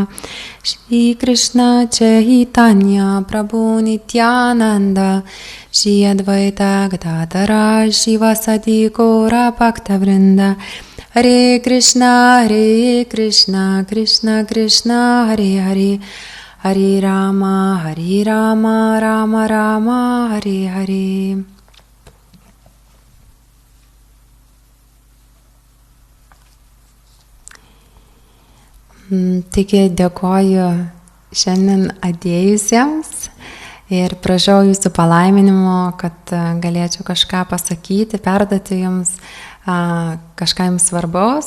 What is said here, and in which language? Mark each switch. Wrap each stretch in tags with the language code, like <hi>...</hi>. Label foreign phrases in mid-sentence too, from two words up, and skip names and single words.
<sa>Shri Krishna Chaitanya Prabhu Nityananda Shri Advaita Gadadhara Shivasadi Gaura Bhaktavrinda Hare Krishna Krishna Krishna Hare Hare Hare Rama, Rama Rama, Hare Hare.</sa> <lt>Taigi dėkoju šiandien atėjusiems ir prašau jūsų palaiminimo, kad galėčiau kažką pasakyti, perduoti jums kažką jums svarbaus.</lt>